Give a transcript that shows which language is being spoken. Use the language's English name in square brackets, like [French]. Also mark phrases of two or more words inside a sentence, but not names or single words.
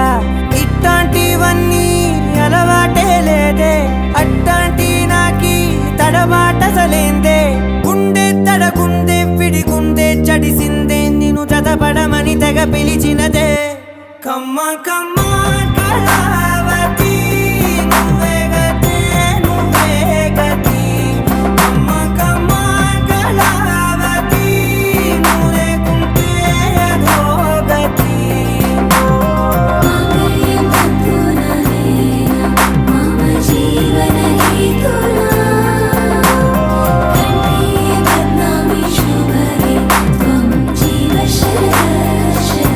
[Telugu] ఇట్లాంటివన్నీ అలవాటే లేదే అట్లాంటి నాకి తడబాటసలేందే గుండె తడగుండే విడిగుండే చడిసిందే నిన్ను చదపడమని తెగ పిలిచినదే కమ్మ కమ్మ కళావతి నువ్వే గతి నువ్వే గతి కమ్మ కమ్మ కళావతి నువ్వు లేకుంటే అదో గతి [Sanskrit] मांगल्यं तन्तुना मम जीवन हेतुना कंठे बध्नामि शुभगे त्वं जीव शरदर्शनम्